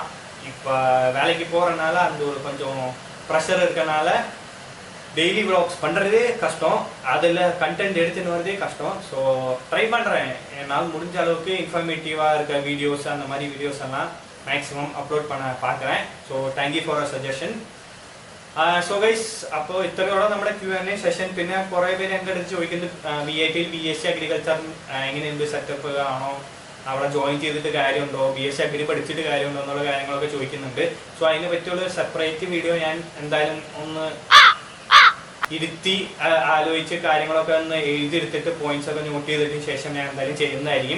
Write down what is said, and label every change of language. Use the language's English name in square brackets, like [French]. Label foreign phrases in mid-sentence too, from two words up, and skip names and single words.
[Tamil] இப்போ வேலைக்கு போகிறனால அந்த ஒரு கொஞ்சம் ப்ரெஷர் இருக்கனால [English] daily vlogs [Tamil] பண்ணுறதே கஷ்டம், அதில் கண்டென்ட் எடுத்துன்னு வரதே கஷ்டம். ஸோ ட்ரை பண்ணுறேன், என்னால் முடிஞ்ச அளவுக்கு இன்ஃபர்மேட்டிவாக இருக்க வீடியோஸ், அந்த மாதிரி வீடியோஸ் எல்லாம் [English] maximum upload [Tamil] பண்ண பார்க்குறேன். [English] so thank you for a suggestion. so guys, [Malayalam] അപ്പോൾ ഇത്രയോടെ നമ്മുടെ [English] Q&A session. [Malayalam] പിന്നെ കുറേ പേര് എൻ്റെ അടുത്ത് ചോദിക്കുന്നത് VITയിൽ [English] BSc agriculture [Malayalam] എങ്ങനെയുണ്ട്, സെറ്റപ്പ് ആണോ, അവിടെ ജോയിൻ ചെയ്തിട്ട് കാര്യമുണ്ടോ, [English] BSc agri [Malayalam] പഠിച്ചിട്ട് കാര്യമുണ്ടോ എന്നുള്ള കാര്യങ്ങളൊക്കെ ചോദിക്കുന്നുണ്ട്. സോ അതിനെ പറ്റിയുള്ള [English] separate video [Malayalam] ഞാൻ എന്തായാലും ഒന്ന് ഇരുത്തി ആലോചിച്ച് കാര്യങ്ങളൊക്കെ ഒന്ന് എഴുതിയെടുത്തിട്ട് പോയിന്റ്സ് ഒക്കെ നോട്ട് ചെയ്തതിന് ശേഷം ഞാൻ എന്തായാലും ചെയ്യുന്നതായിരിക്കും.